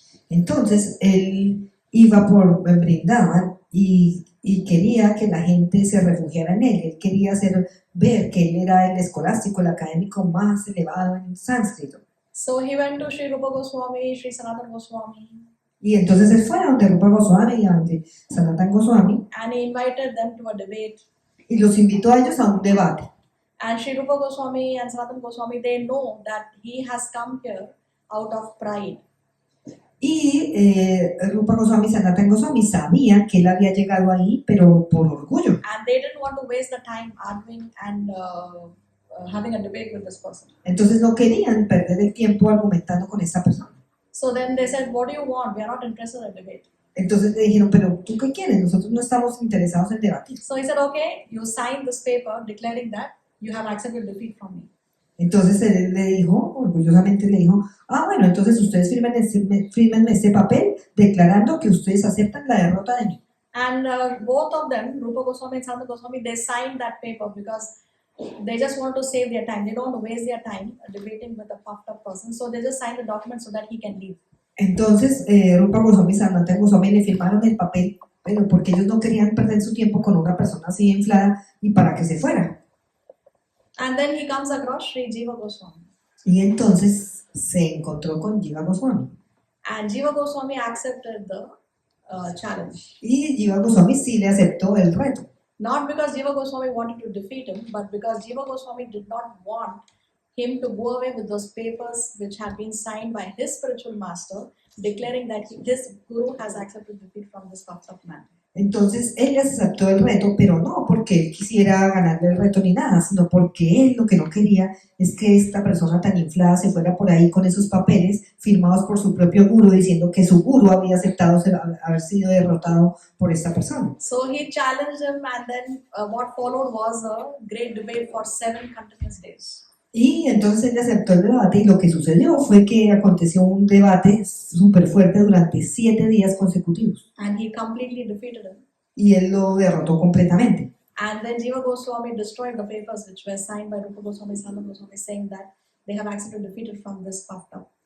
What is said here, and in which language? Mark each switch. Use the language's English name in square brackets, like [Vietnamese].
[Spanish] Entonces él iba por Vrindavan y quería que la gente se refugiara en él. Él quería hacer ver que él era el escolástico, el académico más elevado en sánscrito. [English] So he went to Sri Rupa Goswami, Sri Sanatana Goswami, [Spanish] Y entonces él fue a donde Rupa Goswami y a donde Sanatana Goswami [English] and he invited them to a debate. [Spanish] y los invitó a ellos a un debate. [English] And Sri Rupa Goswami and Sanatana Goswami, they know that he has come here out of pride. [Spanish] Y Rupa Goswami y Sanatana Goswami sabían que él había llegado ahí, pero por orgullo. [English] And they didn't want to waste the time arguing and having a debate with this person. [Spanish] Entonces no querían perder el tiempo argumentando con esta persona. [English] So then they said, what do you want? We are not interested in debate. [Spanish] Entonces le dijeron, pero ¿tú qué quieres? Nosotros no estamos interesados en debatir. [English] So he said, okay, you sign this paper declaring that you have accepted defeat from me. [Spanish] Entonces él le dijo, orgullosamente le dijo, bueno, entonces ustedes fírmenme este papel declarando que ustedes aceptan la derrota de mí. [English] And both of them, Rupa Goswami and Sanatana Goswami, they signed that paper because they just want to save their time. They don't want to waste their time debating with a puffed up person. So they just signed the document so that he can leave. [Spanish] Entonces Rupa Goswami y Sanatana Goswami le firmaron el papel, pero porque ellos no querían perder su tiempo con una persona así inflada y para que se fuera. [English] And then he comes across Sri Jiva Goswami. [Spanish] Y entonces se encontró con Jiva Goswami. [English] And Jiva Goswami accepted the challenge. [Spanish] Y Jiva Goswami sí le aceptó el reto. [English] Not because Jiva Goswami wanted to defeat him, but because Jiva Goswami did not want him to go away with those papers which had been signed by his spiritual master, declaring that his guru has accepted defeat from this puffed up man. [Spanish] Entonces él aceptó el reto, pero no porque él quisiera ganarle el reto ni nada, sino porque él lo que no quería es que esta persona tan inflada se fuera por ahí con esos papeles firmados por su propio gurú diciendo que su gurú había aceptado haber sido derrotado por esta persona. [English] So he challenged him, and then what followed was a great debate for 7 continuous days. [Spanish] Y entonces él aceptó el debate y lo que sucedió fue que aconteció un debate súper fuerte durante 7 días consecutivos. [English] And he completely defeated him. [Spanish] Y él lo derrotó completamente. [English] And then Jiva Goswami destroyed the papers which were signed by Rupa Goswami, Sanatana Goswami, saying that they have accepted defeated from this puffed up.